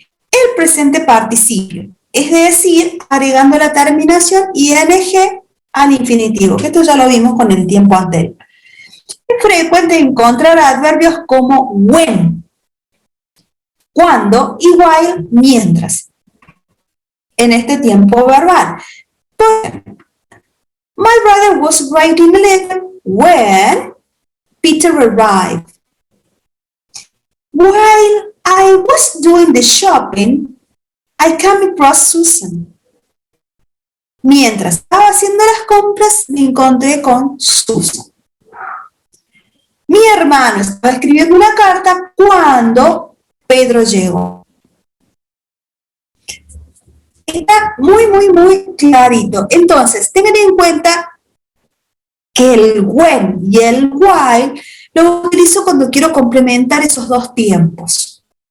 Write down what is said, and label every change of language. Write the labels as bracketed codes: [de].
[es] El presente participio, es decir, agregando la terminación ing al infinitivo, que esto ya lo vimos con el tiempo anterior. Es frecuente encontrar adverbios como when, cuando y while, mientras, en este tiempo verbal. Por ejemplo, [en] my brother was writing a letter when Peter arrived. While I was doing the shopping, I came across Susan. [es] Mientras estaba haciendo las compras, me encontré con Susan. Mi hermano estaba escribiendo una carta cuando Pedro llegó. Está muy clarito. Entonces, tengan en cuenta que el when y el while lo utilizo cuando quiero complementar esos dos tiempos.